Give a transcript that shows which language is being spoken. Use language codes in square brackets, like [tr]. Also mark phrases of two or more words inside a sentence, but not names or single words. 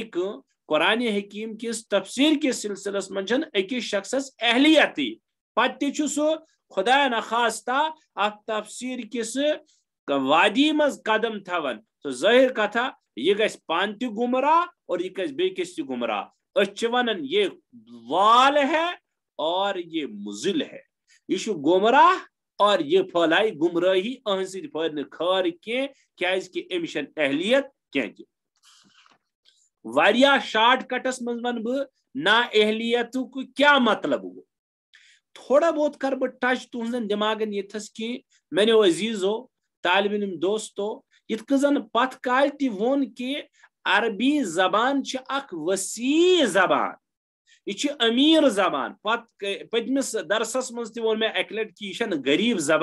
[ks] کٔنۍ قرآن حکیم کِس تفسیر کِس سلسلس منٛز چھنہٕ أکِس شخصس اہلیتٕے پتہٕ تہِ چھُ سُہ خدا نخواستہ اتھ تفسیر کِس وادی منٛز قدم تھاوان تو ظٲہر کتھا یہ گژھِ پانہٕ تہِ گمراہ اور یہ گژھِ بیٚکِس تہِ گمراہ أسۍ چھِ ونان یہ وال ہے اور یہ مضل ہے یہ چھُ گمراہ اور یہ پھٲلایہِ گمرٲہی أہنٛدِ سۭتۍ پھٲلہِ نہٕ خٲر کینٛہہ کیازِ کہِ أمِس چھنہٕ اہلیت کینٛہہ تہِ واریاہ شارٹ کٹس منٛز ونہٕ بہٕ نا اہلیتُک کیٛاہ مطلب گوٚو تھوڑا بہت کر بہٕ ٹچ تُہنٛزن دٮ۪ماغن ییٚتھس کہِ میانیو عزیٖزو طالب علم دوستو یِتھ کٔنۍ زن پتھ کالہِ تہِ ووٚن کہِ عربی زبان چھِ اکھ وسیع زبان یہ چھِ امیر زبان پٔتمِس درسس منٛز تہِ ووٚن مےٚ اکہِ لٹہِ کہِ یہِ چھنہٕ غریٖب